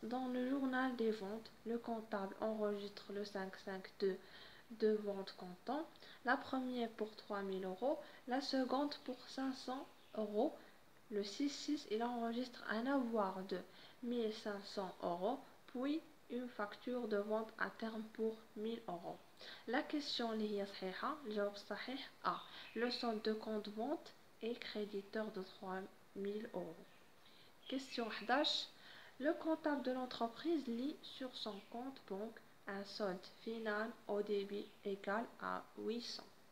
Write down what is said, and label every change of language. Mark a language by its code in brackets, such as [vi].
[fr] Dans le journal des ventes, le comptable enregistre le 552 de vente comptant. La première pour 3000 €, la seconde pour 500 €. Le 6-6, il enregistre un avoir de 1500 €, puis une facture de vente à terme pour 1000 €. La question [ar] اللي هي صحيحة الجواب الصحيح A. [fr] Le solde de compte vente est créditeur de 3000 €. Question 11. Le comptable de l'entreprise lit sur son compte banque un solde final au débit égal à 800.